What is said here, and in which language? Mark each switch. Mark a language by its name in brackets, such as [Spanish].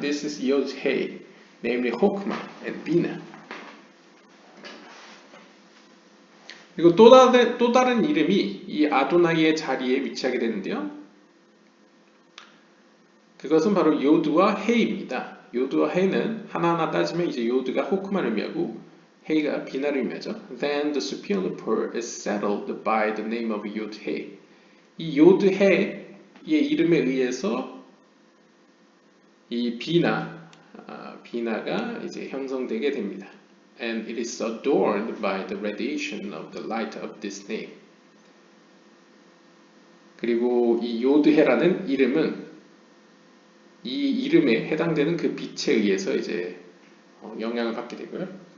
[English] This is Yod-Heh, namely Chokmah and Binah. [Korean] 그리고 또 다른 이름이 이 아도나이의 자리에 위치하게 되는데요. 그것은 바로 요드와 헤이입니다. 요드와 헤이는 하나하나 따지면 이제 요드가 호크만을 의미하고 헤이가 비나를 의미하죠. [English] Then the superior part is settled by the name of 요드-헤이. [Korean] 이 요드-헤이의 이름에 의해서 이 비나가 이제 형성되게 됩니다. [English] And it is adorned by the radiation of the light of this name. [Korean] 그리고 이 요드헤라는 이름은 이 이름에 해당되는 그 빛에 의해서 이제 영향을 받게 되고요.